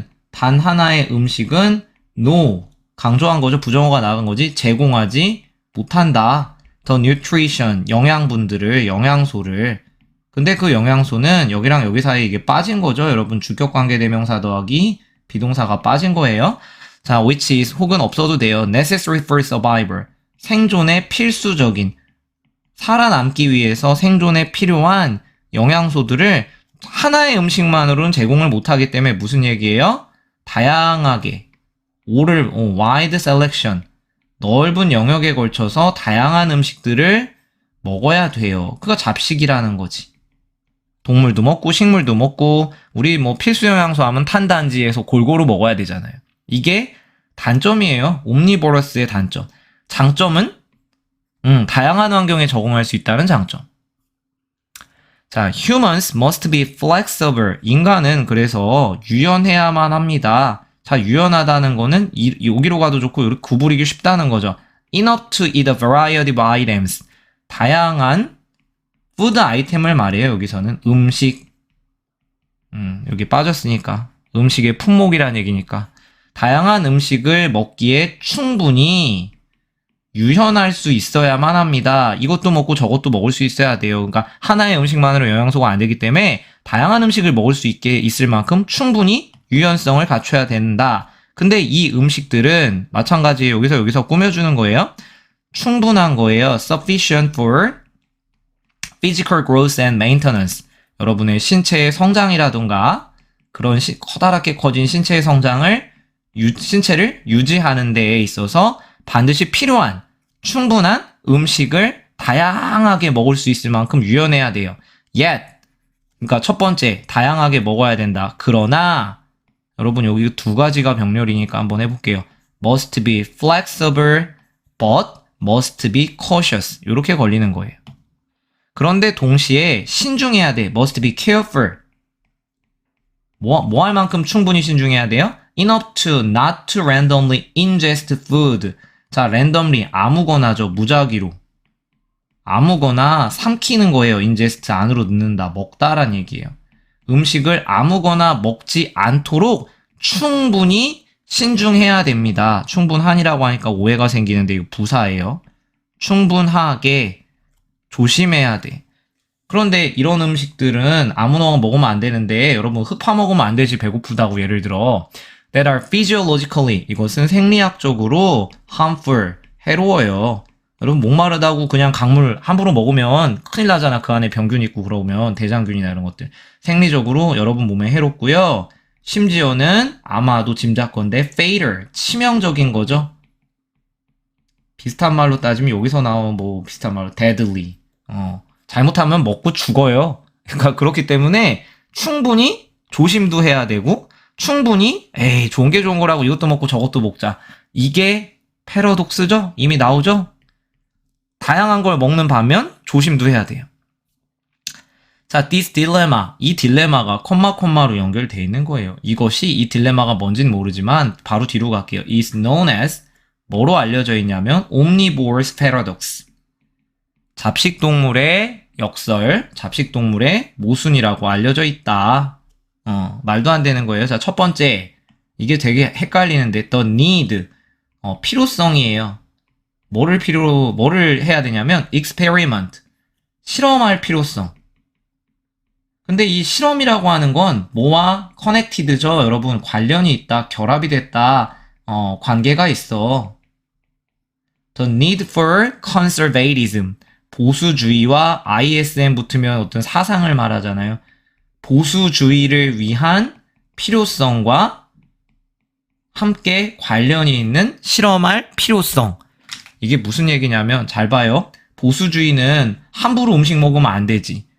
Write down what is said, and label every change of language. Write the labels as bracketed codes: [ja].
[ko] 단 하나의 음식은 no, 강조한 거죠. 부정어가 나간 거지. 제공하지 못한다. [en] the nutrition, [ko] 영양소를. 근데 그 영양소는 여기랑 여기 사이에 이게 빠진 거죠. 여러분, 주격관계 대명사 더하기 비동사가 빠진 거예요. 자, [en] which is, [ko] 혹은 없어도 돼요. [en] necessary for survival. [ko] 생존에 필수적인, 살아남기 위해서 생존에 필요한 영양소들을 하나의 음식만으로는 제공을 못하기 때문에 무슨 얘기예요? 다양하게, [en] wide selection, [ko] 넓은 영역에 걸쳐서 다양한 음식들을 먹어야 돼요. 그거 잡식이라는 거지. 동물도 먹고 식물도 먹고 우리 필수 영양소 하면 탄단지에서 골고루 먹어야 되잖아요. 이게 단점이에요. 옴니보러스의 단점. 장점은 다양한 환경에 적응할 수 있다는 장점. [en] 자, humans must be flexible. [ko] 인간은 그래서 유연해야만 합니다. 자, 유연하다는 거는 여기로 가도 좋고 이렇게 구부리기 쉽다는 거죠. [en] enough to eat a variety of items. [ko] 다양한 푸드 아이템을 말해요. 여기서는 음식. 여기 빠졌으니까. 음식의 품목이란 얘기니까. 다양한 음식을 먹기에 충분히 유연할 수 있어야만 합니다. 이것도 먹고 저것도 먹을 수 있어야 돼요. 그러니까 하나의 음식만으로 영양소가 안 되기 때문에 다양한 음식을 먹을 수 있을 만큼 충분히 유연성을 갖춰야 된다. 근데 이 음식들은 마찬가지에 여기서 꾸며주는 거예요. 충분한 거예요. [en] Sufficient for physical growth and maintenance. [ko] 여러분의 신체의 성장이라든가 그런 커다랗게 커진 신체의 신체를 유지하는 데에 있어서 반드시 필요한 충분한 음식을 다양하게 먹을 수 있을 만큼 유연해야 돼요. Yet, 그러니까 첫 번째, 다양하게 먹어야 된다. 그러나 여러분 여기 두 가지가 병렬이니까 한번 해볼게요. [en] Must be flexible, but must be cautious. [ko] 이렇게 걸리는 거예요. 그런데 동시에 신중해야 돼. [en] Must be careful. [ko] 뭐 할 만큼 충분히 신중해야 돼요? [en] Enough to not to randomly ingest food. [ko] 자, randomly, 아무거나죠. 무작위로. 아무거나 삼키는 거예요. ingest, 안으로 넣는다. 먹다란 얘기예요. 음식을 아무거나 먹지 않도록 충분히 신중해야 됩니다. 충분한이라고 하니까 오해가 생기는데 이거 부사예요. 충분하게 조심해야 돼. 그런데 이런 음식들은 아무나 먹으면 안 되는데 여러분 흡파 먹으면 안 되지. 배고프다고 예를 들어. [en] That are physiologically, [ko] 이것은 생리학적으로 [en] harmful, [ko] 해로워요. 여러분 목마르다고 그냥 강물 함부로 먹으면 큰일 나잖아. 그 안에 병균 있고 그러면 대장균이나 이런 것들. 생리적으로 여러분 몸에 해롭고요. 심지어는 아마도 짐작건데 fatal, 치명적인 거죠. 비슷한 말로 따지면 여기서 나온 비슷한 말로 deadly, 잘못하면 먹고 죽어요. 그러니까 그렇기 때문에 충분히 조심도 해야 되고 충분히 에이 좋은 게 좋은 거라고 이것도 먹고 저것도 먹자. 이게 패러독스죠? 이미 나오죠? 다양한 걸 먹는 반면 조심도 해야 돼요. [en] 자, this dilemma. [ko] 이 딜레마가 콤마로 연결되어 있는 거예요. 이것이 이 딜레마가 뭔진 모르지만 바로 뒤로 갈게요. [en] is known as [ko] 뭐로 알려져 있냐면 [en] omnivore's paradox. [ko] 잡식동물의 역설, 잡식동물의 모순이라고 알려져 있다. 말도 안 되는 거예요. 자, 첫 번째. 이게 되게 헷갈리는데 [en] the need. [ko] 필요성이에요. 뭐를 해야 되냐면 experiment. 실험할 필요성. 근데 이 실험이라고 하는 건 뭐와 커넥티드죠? 여러분 관련이 있다, 결합이 됐다, 관계가 있어. [en] The need for conservatism. [ko] 보수주의와 ISM 붙으면 어떤 사상을 말하잖아요. 보수주의를 위한 필요성과 함께 관련이 있는 실험할 필요성. 이게 무슨 얘기냐면 잘 봐요. 보수주의는 함부로 음식 먹으면 안 되지.